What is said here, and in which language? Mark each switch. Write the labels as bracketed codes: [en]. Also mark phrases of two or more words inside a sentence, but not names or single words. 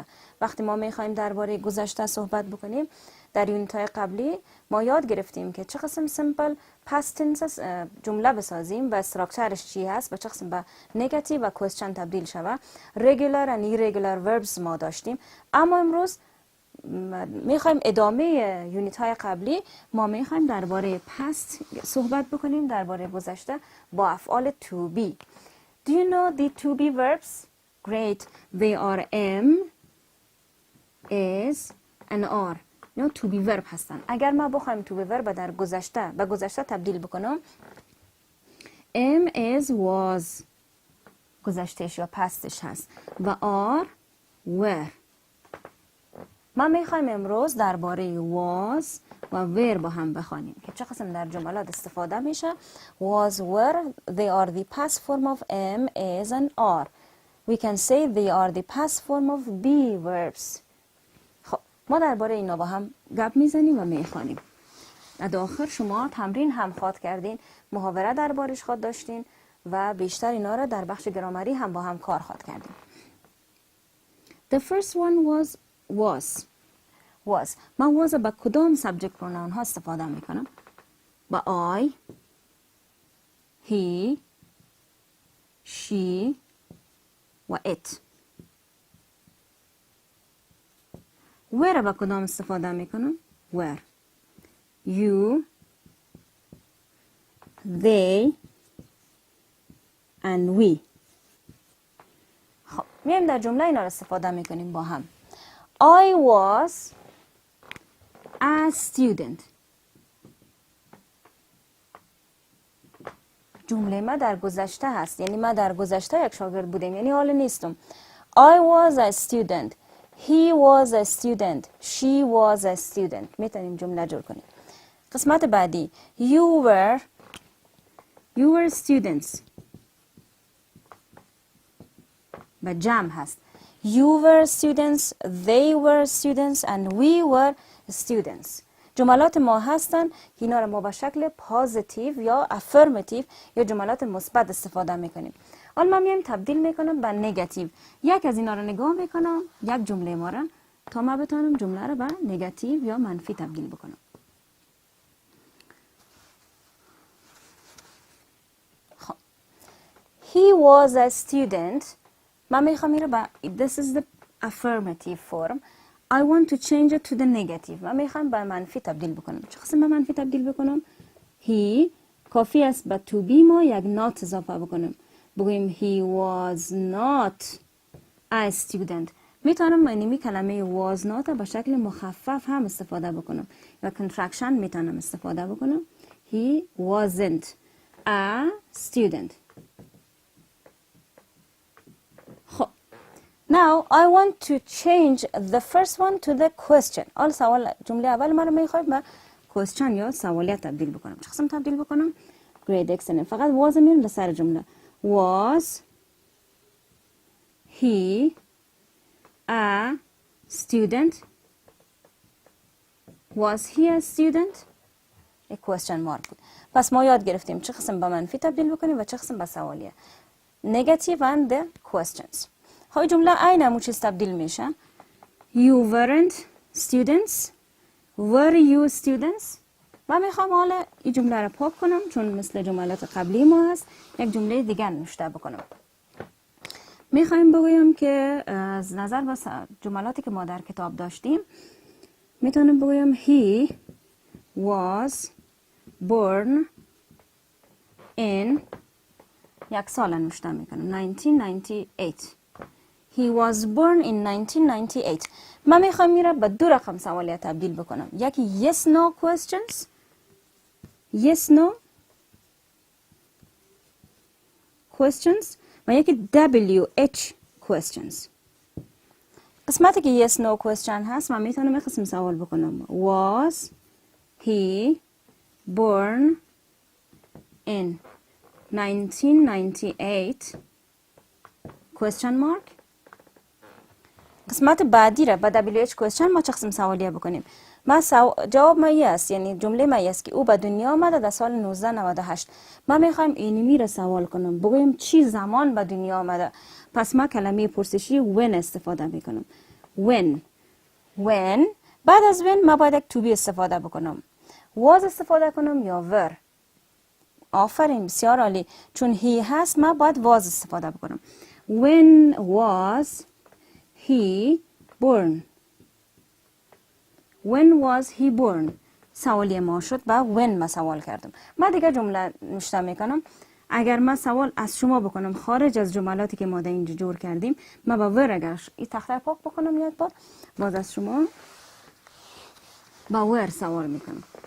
[fa] وقتی ما میخوایم درباره گذشته صحبت بکنیم، در یونیت های قبلی ما یاد گرفتیم که چه قسم [en] simple past tense [fa] جمله بسازیم و استراکچرش چی هست و چه قسم به نگاتیو و کوئسچن تبدیل شوه. رگولار و [en] irregular verbs [fa] ما داشتیم، اما امروز میخوایم ادامه یونیت های قبلی ما میخوایم درباره پست صحبت بکنیم، درباره گذشته با افعال [en] to be. Do you know the to be verbs? Great. They are am, is and are. No, to be verb [fa] هستن. اگر ما بخوایم [en] to be verb [fa] در گذشته به گذشته تبدیل بکنم، [en] am, is, was [fa] گذشتهش یا پستش هست و [en] are, were. [fa] ما میخوایم امروز درباره was و were با هم بخوانیم که چه قسم در جملات استفاده میشه. [en] Was, were, they are the past form of am, is and are. We can say they are the past form of be verbs. [fa] خب ما درباره اینا با هم گپ میزنیم و میخوانیم. در آخر شما تمرین هم خواد کردین، محاوره دربارش خواد داشتین و بیشتر اینا را در بخش گرامری هم با هم کار خواد کردیم. [en] The first one was. [fa] من was با کدام [en] subject pronoun [fa] ها استفاده میکنم؟ با [en] I, he, she [fa] و it. where با کدام استفاده میکنم؟ where. [en] You, they and we. [fa] خب میایم در جمله اینا رو استفاده میکنیم با هم. [en] I was a student. [fa] جمله ما در گذشته هست، یعنی ما در گذشته یک شاگرد بودیم، یعنی حال نیستم. [en] I was a student. He was a student. She was a student. [fa] میتونیم جمله جور کنیم. قسمت بعدی [en] you were students. [fa] به جمع هست. [en] You were students, they were students and we were students. [fa] جملات ما هستن که اینا رو ما به شکل پازیتیو یا افرماتیو یا جملات مثبت استفاده میکنیم. حالا من میام تبدیل میکنم به نگاتیو. یک از اینا رو نگاه میکنم، یک جمله ما رو، تا ما بتونم جمله رو به نگاتیو یا منفی تبدیل بکنم. خب [en] he was a student. [fa] من میخوام این رو به [en] this is the affirmative form. I want to change it to the negative. [fa] من میخوام به منفی تبدیل بکنم. چه قسم به منفی تبدیل بکنم؟ he کافی است به [en] to be [fa] ما یک not اضافه بکنم. بگویم [en] he was not a student. [fa] میتونم اینمی کلمه was not به شکل مخفف هم استفاده بکنم و contraction میتونم استفاده بکنم. [en] he wasn't a student. خب now I want to change the first one to the question. [fa] آل سوال جمله اول من رو میخوایم به question یا سوالیت تبدیل بکنم. چه قسم تبدیل بکنم؟ [en] Great, excellent. [fa] فقط was میرم به سر جمله. [en] Was he a student? Was he a student? A question mark بود. [fa] پس ما یاد گرفتیم چه قسم به منفی تبدیل بکنیم و چه قسم به سوالیه. [en] Negative and the questions. [fa] های جمله عین همون چیز تبدیل میشه. [en] You weren't students. Were you students? [fa] و میخوام حالا این جمله رو پاک کنم چون مثل جملات قبلی ما هست. یک جمله دیگر نوشته بکنم. میخوایم بگویم که از نظر به جملاتی که ما در کتاب داشتیم میتونم بگویم [en] he was born in [fa] یک سال نوشته میکنم 1998. [en] He was born in 1998. [fa] من میخوام میره به دو رقم سوالیت تبدیل بکنم. [en] یکی yes no questions. Yes no questions [fa] و یکی [en] WH questions. [fa] قسمتی که [en] yes no question [fa] هست من میتونم یک قسم سوال بکنم. [en] Was he born in 1998 question mark. [fa] قسمت بعدی را به [en] WH question [fa] ما چه قسم سوالیه بکنیم. جواب ما است، یعنی جمله ما است که او به دنیا آمده در سال 1998. ما میخوایم اینمی را سوال کنم، بگویم چی زمان به دنیا آمده. پس ما کلمه پرسشی when استفاده میکنم. when. بعد از when ما باید یک [en] to be [fa] استفاده بکنم. was استفاده کنم یا were. آفرین، بسیار عالی. چون he هست ما باید was استفاده بکنم. [en] When was he born? When was he born? [fa] سوالی ما شد با when ما سوال کردم. ما دیگه جمله نوشته میکنم. اگر ما سوال از شما بکنم خارج از جملاتی که ما در اینجا جور کردیم، ما با ور اگر این تخته پاک بکنم یک بار، باز از شما با ور سوال میکنم.